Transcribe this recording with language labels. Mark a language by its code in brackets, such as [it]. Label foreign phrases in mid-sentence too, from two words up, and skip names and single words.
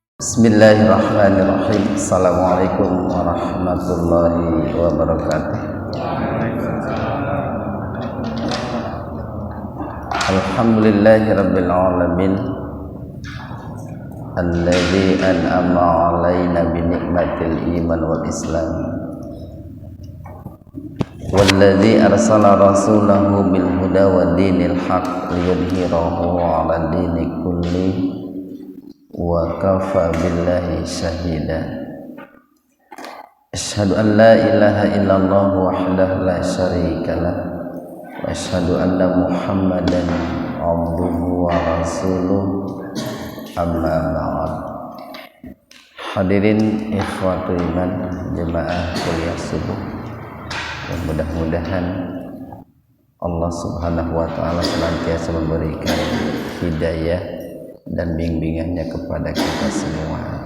[ar] بسم الله الرحمن الرحيم. السلام عليكم ورحمة الله وبركاته. الحمد لله رب العالمين, الذي أنعم علينا بنعمة الإيمان والإسلام، والذي أرسل رسوله بالهدى ودين الحق ليظهره على الدين كله وكفى بالله شهيدا. أشهد أن لا إله إلا الله وحده لا شريك له وأشهد أن محمدا عبده ورسوله، أما بعد. [id] Hadirin [ar] إخوة الإيمان [id] jemaah kuliah subuh, dan mudah-mudahan [ar] الله سبحانه وتعالى [id] senantiasa memberikan hidayah dan bimbingannya kepada kita semua.